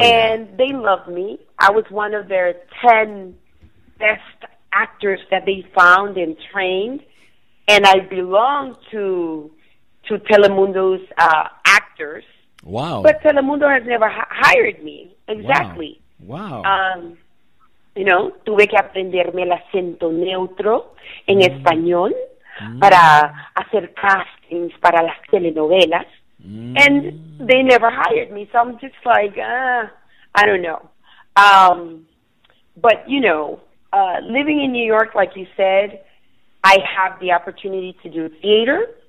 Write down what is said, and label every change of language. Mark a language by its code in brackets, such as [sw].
[en] and they love me. I was one of their 10 best actors that they found and trained. And I belong to Telemundo's actors. Wow. But Telemundo has never hired me. Exactly. Wow. You know, [es] tuve que aprenderme el acento neutro en español para hacer castings para las telenovelas. [en] And they never hired me. So I'm just like, I don't know. But, you know, living in New York, like you said, I have the opportunity to do theater.